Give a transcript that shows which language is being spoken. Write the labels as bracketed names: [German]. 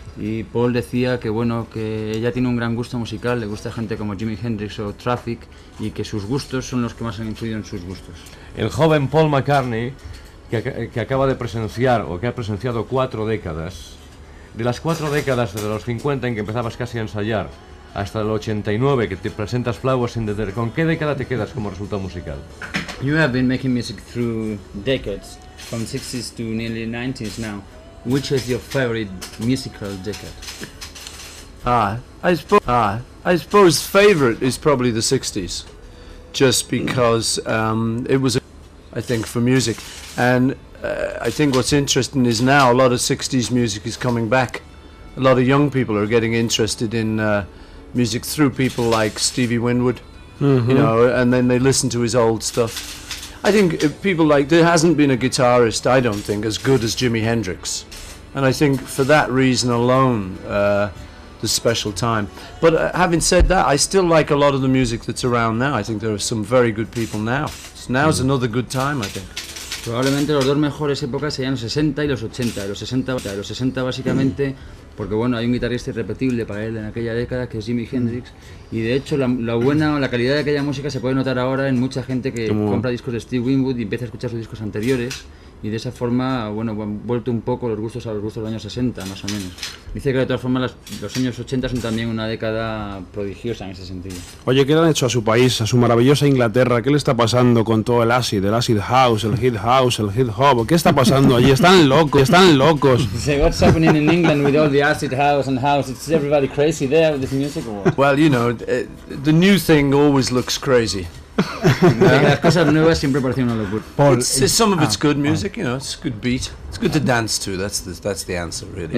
[Spanish] Y Paul decía que, bueno, que ella tiene un gran gusto musical, le gusta gente como Jimi Hendrix o Traffic, y que sus gustos son los que más han influido en sus gustos. El joven Paul McCartney, que acaba de presenciar, o que ha presenciado cuatro décadas, de las cuatro décadas de los 50 en que empezabas casi a ensayar, hasta el 89, que te presentas Flowers in the Dirt, ¿con qué década te quedas como resultado musical? [English] You have been making music through decades, from 60s to nearly 90s now. Which is your favorite musical decade? I suppose favorite is probably the 60s, just because it was, I think, for music. And I think what's interesting is now a lot of 60s music is coming back. A lot of young people are getting interested in music through people like Stevie Winwood, you know, and then they listen to his old stuff. I think people like, there hasn't been a guitarist, I don't think, as good as Jimi Hendrix. And I think for that reason alone, the special time. But having said that, I still like a lot of the music that's around now. I think there are some very good people now. So now's another good time, I think. [Spanish] Probablemente los dos mejores épocas serían los 60 y los 80. Los 60 básicamente, porque bueno, hay un guitarrista irrepetible para él en aquella década que es Jimi Hendrix. Y de hecho la calidad de aquella música se puede notar ahora en mucha gente que compra discos de Steve Winwood y empieza a escuchar sus discos anteriores. Y de esa forma, bueno, han vuelto un poco los gustos a los gustos de los años 60, más o menos. Dice que de todas formas los años 80 son también una década prodigiosa en ese sentido. Oye, ¿qué le han hecho a su país, a su maravillosa Inglaterra? ¿Qué le está pasando con todo el acid house, el hip house, el hip hop? ¿Qué está pasando allí? Están locos. [English] Say, what's happening in England with all the acid house and house? Is everybody crazy there with this music or what? Well, you know, the new thing always looks crazy. [Spanish] Las cosas nuevas siempre parecen una locura. [English] Some of it's good music, you know, it's good beat. It's good to dance to, that's the answer, really.